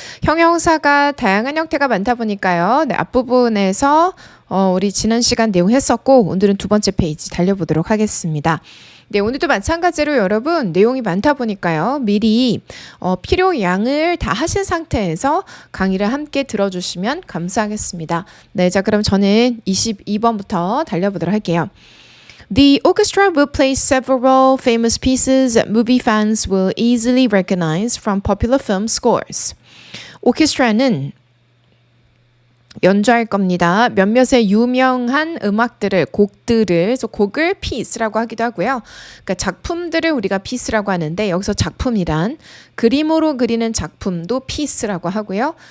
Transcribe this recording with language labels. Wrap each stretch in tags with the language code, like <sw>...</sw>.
<ko>형용사가 다양한 형태가 많다 보니까요. 네, 앞부분에서 우리 지난 시간 내용 했었고, 오늘은 두 번째 페이지 달려보도록 하겠습니다. 네, 오늘도 마찬가지로 여러분 내용이 많다 보니까요. 미리 필요 양을 다 하신 상태에서 강의를 함께 들어주시면 감사하겠습니다. 네, 자, 그럼 저는 22번부터 달려보도록 할게요.</ko> <en>The orchestra will play several famous pieces that movie fans will easily recognize from popular film scores.</en> <ko>오케스트라는 연주할 겁니다. 몇몇의 유명한 음악들을, 곡들을, 그래서 곡을 piece라고 하기도 하고요. 그러니까 작품들을 우리가 piece라고 하는데 여기서 작품이란 그림으로 그리는 작품도 piece라고 하고요.</ko>